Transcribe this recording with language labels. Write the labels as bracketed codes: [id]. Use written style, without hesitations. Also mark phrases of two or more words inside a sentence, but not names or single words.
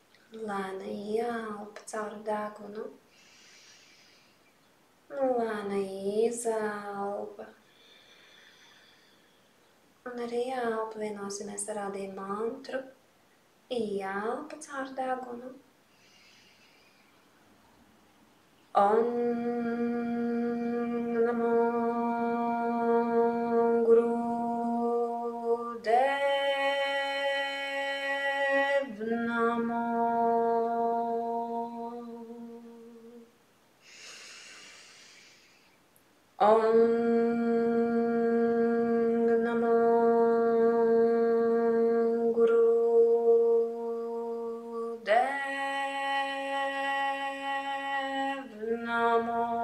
[lv] Lēni ieelpa caur degunu. Lēni izelpa. Un ar ieelpu vienosimies parādīt mantru. Ieelpa caur degunu. [sa] Om Namo Guru Dev Namo. Om Namo Guru Dev Namo.